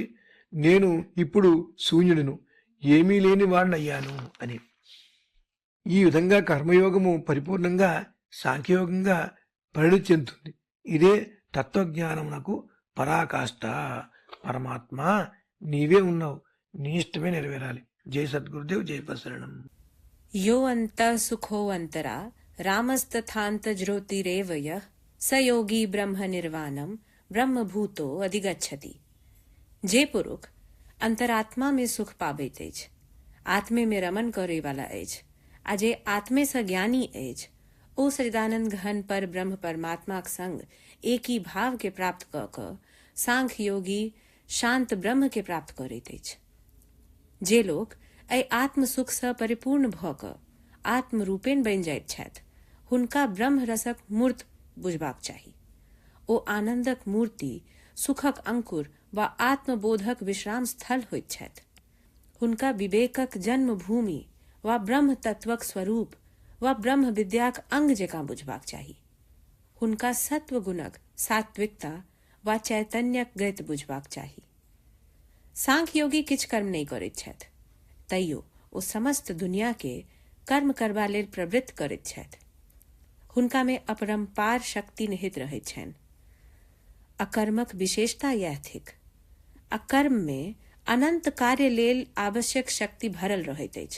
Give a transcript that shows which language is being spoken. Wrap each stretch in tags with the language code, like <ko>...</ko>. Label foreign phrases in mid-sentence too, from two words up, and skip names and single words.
<te>నేను ఇప్పుడు శూన్యుడును, ఏమీ లేని వాడినయ్యాను అని. ఈ విధంగా కర్మయోగము పరిపూర్ణంగా సాంఖ్యయోగంగా పరిణతి చెందుతుంది. ఇదే తత్వజ్ఞానమునకు పరాకాష్ట. పరమాత్మ నీవే ఉన్నావు, నీ ఇష్టమే నెరవేరాలి. జై సద్గురుదేవ్, జై ప్రసరణం.</te> <sa>यो अन्तः सुखो अन्तरा रामस्तथान्तज्योतिरेव यः स योगी ब्रह्म निर्वाणम ब्रह्मभूतो अधिगच्छति।</sa> <mai>जे पुरुष अंतरात्मा में सुख पावे तेज, आत्मे में रमन करे वाला एज, आजे आत्मे स ज्ञानी एज, ओ सचिदानंद घन पर ब्रह्म परमात्मा के संग एक ही भाव के प्राप्त क सांख्य योगी शांत ब्रह्म के प्राप्त करे तेज। जे लोग ऐ आत्म सुख स परिपूर्ण भ क आत्म रूपेण बन जाइत छथि, हुनका ब्रह्म रसक मूर्त बुझबाक चाही। ओ आनंदक मूर्ति, सुखक अंकुर व आत्मबोधक विश्राम स्थल होइत छथि। हुनका विवेकक जन्म भूमि व ब्रह्म तत्वक स्वरूप व ब्रह्म विद्याक अंग जकाँ बुझबाक चाही। हुनका सत्व गुणक सात्विकता व चैतन्यक गति बुझबाक चाही। सांख्य योगी किछ कर्म नहीं करैत छथि, तैयो ओ समस्त दुनिया के कर्म करबा लेल प्रवृत्त करैत छथि। हुनका में अपरंपार शक्ति निहित रहैत छनि। अकर्मक विशेषता यह थिक। अकर्म में अनंत कार्य लेल आवश्यक शक्ति भरल रहैत अछि।</mai>